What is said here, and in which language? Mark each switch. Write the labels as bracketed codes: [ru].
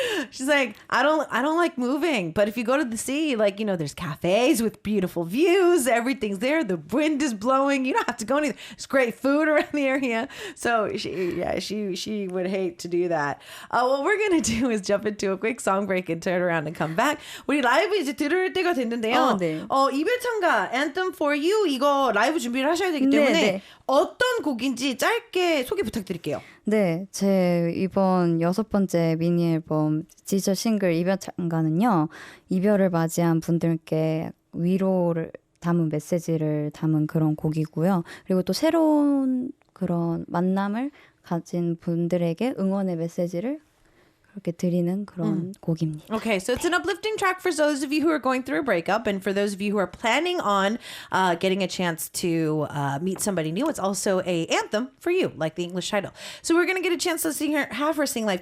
[en] She's like, I don't like moving. But if you go to the sea, like, there's cafes with beautiful views. Everything's there. The wind is blowing. You don't have to go anywhere. There's great food around the area. So she would hate to do that. What we're going to do is jump into a quick song break and turn around and come back. [ko] 우리 라이브 이제 들을 때가 됐는데요. 네. 이별창가 Anthem for You 이거 라이브 준비를 하셔야 되기 때문에 네. 어떤 곡인지 짧게 소개 부탁드릴게요. 네, 제 이번 6번째 미니 앨범 디지털 싱글 이별창가는요. 이별을 맞이한 분들께 위로를 담은 메시지를 담은 그런 곡이고요. 그리고 또 새로운 그런 만남을 가진 분들에게 응원의 메시지를 그렇게 드리는 그런 곡입니다. [en] Okay, so it's an uplifting track for those of you who are going through a breakup, and for those of you who are planning on getting a chance to meet somebody new. It's also a anthem for you, like the English title. So we're gonna get a chance to have her sing live.